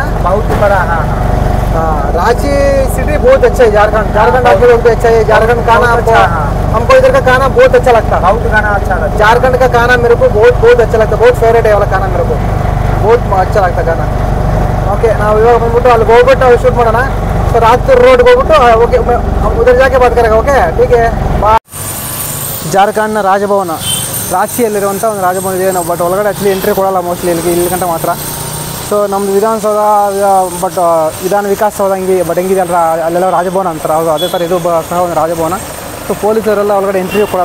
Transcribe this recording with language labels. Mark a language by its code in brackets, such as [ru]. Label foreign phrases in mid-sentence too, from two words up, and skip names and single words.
[hi] बहुत बड़ा। हाँ रांची सिटी बहुत अच्छा है। झारखंड आपके लोग भी अच्छा है। झारखंड खाना हमको इधर का खाना बहुत अच्छा लगता है। बहुत खाना अच्छा लगता है। झारखंड का खाना मेरे को बहुत अच्छा लगता है, बहुत फेवरेट है वाला खाना मेरे को, बहुत अच्छा लगता है खाना। [kn] ओके ನಾವು ಇವಾಗ ಬಂದ್ಬಿಟ್ಟು ಅಲ್ಲಿ ಹೋಗ್ಬಿಟ್ಟು ನಾವು ಶೂಟ್ ಮಾಡೋಣ. ಸೊ ರಾತೂರ್ ರೋಡ್ಗೆ ಹೋಗ್ಬಿಟ್ಟು ಓಕೆ [hi] उधर जाके बात करेंगे. [kn] ಓಕೆ [hi] ठीक है [kn] ಜಾರ್ಖಂಡ್ನ ರಾಜಭವನ ರಾಂಚಿಯಲ್ಲಿರುವಂಥ ಒಂದು ರಾಜಭವನ ಇದೆ. ನಾವು ಬಟ್ ಒಳಗಡೆ ಆ್ಯಕ್ಚುಲಿ ಎಂಟ್ರಿ ಕೊಡೋಲ್ಲ ಮೋಸ್ಟ್ಲಿ ಇಲ್ಲಿ ಗಂಟೆ ಮಾತ್ರ. ಸೊ ನಮ್ಮದು ವಿಧಾನಸೌಧ ಬಟ್ ವಿಧಾನ ವಿಕಾಸ ಸೌಧ ಹೆಂಗಿದೆ ಅಲ್ಲ ಅಲ್ಲೆಲ್ಲ ರಾಜಭವನ ಅಂತಾರೆ. ಹೌದು ಅದೇ ಥರ ಇದು ಸಹ ಒಂದು ರಾಜಭವನ. ಸೊ ಪೊಲೀಸರೆಲ್ಲ ಒಳಗಡೆ ಎಂಟ್ರಿ ಕೊಡೋಲ್ಲ.